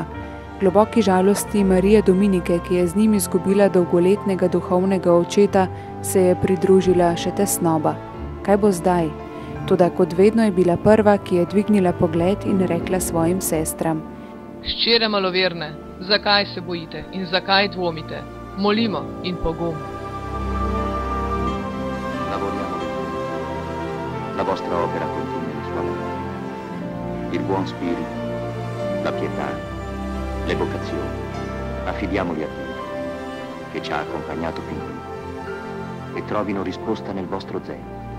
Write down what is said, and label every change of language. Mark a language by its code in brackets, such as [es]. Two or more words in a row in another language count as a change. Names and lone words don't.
[sl] Globoki žalosti Marije Dominike, ki je z njim izgubila dolgoletnega duhovnega očeta, se je pridružila še tesnoba. Kaj bo zdaj? Toda kot vedno je bila prva, ki je dvignila pogled in rekla svojim sestram: Hčere maloverne, zakaj se bojite in zakaj dvomite? Molimo in pogum. [it] Lavoriamo per voi. La vostra opera continui le sue mani. Il buon spirito, la pietà, le vocazioni, affidiamoli a Dio, che ci ha accompagnato fin qui, e trovino risposta nel vostro zelo.